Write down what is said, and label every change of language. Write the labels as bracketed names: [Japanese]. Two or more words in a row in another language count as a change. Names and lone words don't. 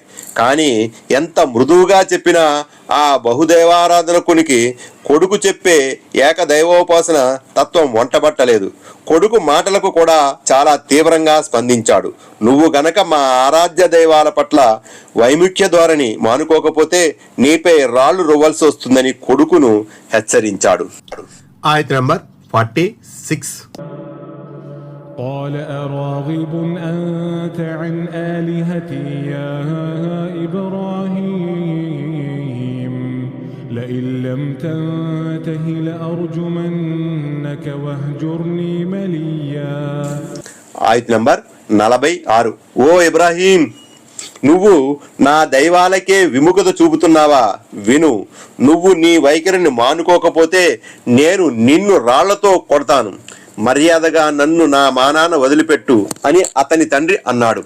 [Telugu] కానీ ఎంత మృదువుగా చెప్పినా ఆ బహుదైవారాధనకునికి కొడుకు చెప్పే ఏకదైవోపాసన తత్వం వంటబట్టలేదు. కొడుకు మాటలకు కూడా చాలా తీవ్రంగా స్పందించాడు. నువ్వు గనక మా ఆరాధ్య దైవాల పట్ల వైముఖ్య ధోరణి మానుకోకపోతే నీపై రాళ్లు రువ్వాల్సి వస్తుందని కొడుకును హెచ్చరించాడు. ఆయత్ నంబర్ 46. [Arabic] قال أراغب أنت عن آلهتي يا إبراهيم لئن لم تنته لأرجمنك واهجرني مليا. [Telugu] ఆయత్ నంబర్ 46. ఓ ఇబ్రాహీం, నువ్వు నా దైవాలకే విముఖత చూపుతున్నావా? విను, నువ్వు నీ వైఖరిని మానుకోకపోతే నేను నిన్ను రాళ్లతో కొడతాను. మర్యాదగా నన్ను నా మానాన వదిలిపెట్టు అని అతని తండ్రి అన్నాడు.